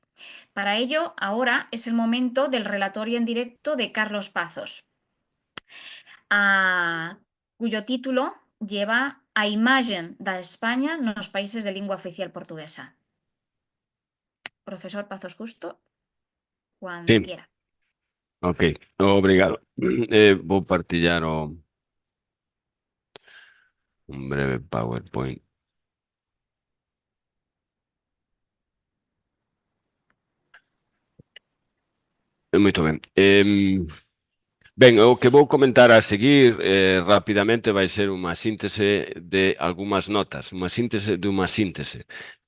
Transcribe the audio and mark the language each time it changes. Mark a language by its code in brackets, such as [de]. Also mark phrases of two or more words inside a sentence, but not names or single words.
[es] Para ello, ahora es el momento del relatorio en directo de Carlos Pazos, cuyo título lleva A imagen da España nos países de lingua oficial portuguesa. Profesor Pazos Justo, cuando Sí. quiera. [gl] Ok, obrigado. Vou partillar un breve PowerPoint. Moito ben. Ben, o que vou comentar a seguir rapidamente vai ser unha síntese de algunhas notas, unha síntese dunha síntese.